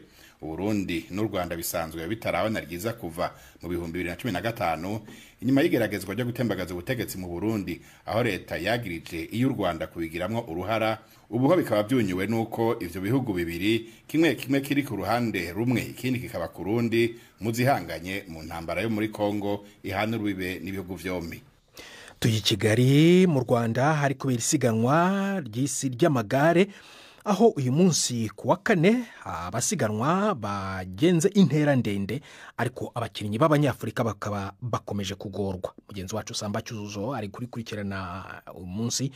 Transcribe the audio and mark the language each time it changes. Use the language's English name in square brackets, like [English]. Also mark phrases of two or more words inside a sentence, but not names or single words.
[Rundi] Burundi n'u Rwanda bisanzwe bitarabana ryiza kuva mu 2015 inyuma y'igeragezwa ryo gutembagaza ubutegetsi mu Burundi, aho leta yagirije iyo u Rwanda kubigiramwo uruhara. Ubu ho bikaba byunyuwe nuko ivyo bihugu bibiri kimwe kiri ku ruhande rumwe ikindi kikaba ku rundi muzihanganye mu ntambara yo muri Kongo ihana urubibe n'ibihugu vyombi. [Kinyarwanda] Tuyi Kigali mu Rwanda hari kubera isiganwa ry'isi ry'amagare, aho uyu munsi kuwa kane abasiganwa bagenze intera ndende, ariko abakinnyi b'Abanyafurika bakaba bakomeje kugorwa. Mugenzi wacu Samba Cyuzuzo ari kurikurikirana uyu munsi.